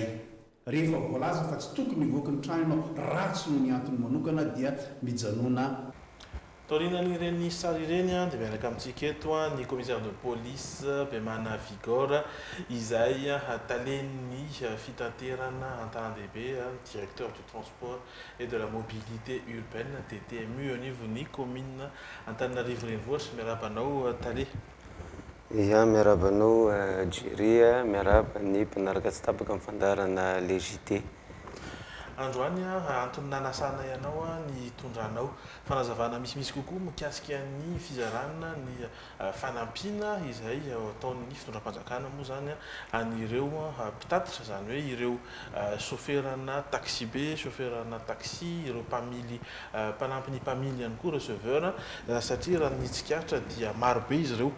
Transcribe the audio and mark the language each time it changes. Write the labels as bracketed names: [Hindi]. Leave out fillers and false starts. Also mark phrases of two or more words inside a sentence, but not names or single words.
[Malagasy] Rehefa voalaza fa tsy tokony hivoaka ny trano ianao ratsy no ny antony manokana dia mijanona. Taorinan'ireny sary ireny dia miaraka amintsika eto ny [French] commissaire de police [Malagasy] Bemana Vigor izay talen'ny fitaterana an-tanàn-dehibe [French] directeur du transport et de la mobilité urbaine [Malagasy] TTMU anivon'ny commune Antananarivo renivohitra. Miarabanao Tale. Ia miarabanao Jery miaraba ny mpanaraka tsy tapaka amin'ny fandarana légité. Androany antony nanasana ianao ny tondranao fanazavana misimisy kokoa mikasika ny fizarana ny fanampiana izay ataon'ny fitondram-panjakana moa zany an'ireo mpitatitra zany hoe ireo chauffeurana taxi be, chauffeurana taxi, ireo mpamily mpanampy ny mpamily ihany koa receveur satria raha ny tsikaritra dia maro be izy ireo.